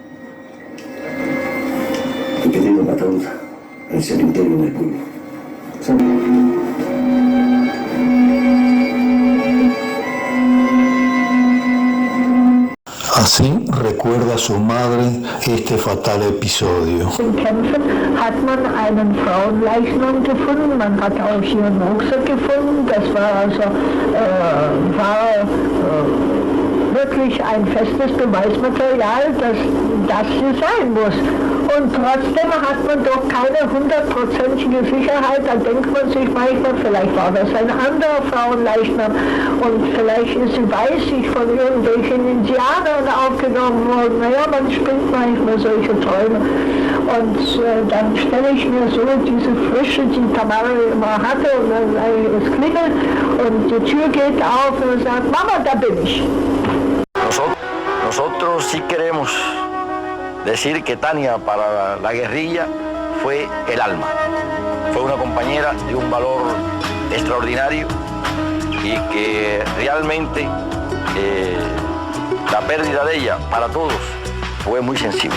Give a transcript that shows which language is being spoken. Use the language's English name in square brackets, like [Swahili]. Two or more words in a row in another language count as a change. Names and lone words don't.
[Spanish] ¿Y qué digo, patrón? El cementerio del pueblo. Así recuerda su madre este fatal episodio. [German] In Kämpfen hat man einen Frauenleichnam gefunden, man hat auch hier einen Rucksack gefunden, das war also wirklich ein festes Beweismaterial, dass das hier sein muss. Und trotzdem hat man doch keine 100%ige Sicherheit, da denkt man sich manchmal, vielleicht war das ein anderer Frauenleichnam und vielleicht ist sie bei sich von irgendwelchen Indianern aufgenommen worden. Naja, man spinnt manchmal solche Träume. Und dann stelle ich mir so diese Frische, die Tamara immer hatte, und dann es klingelt und die Tür geht auf und sagt, Mama, da bin ich. [Spanish] Nosotros sí queremos decir que Tania para la guerrilla fue el alma. Fue una compañera de un valor extraordinario y que realmente la pérdida de ella para todos fue muy sensible.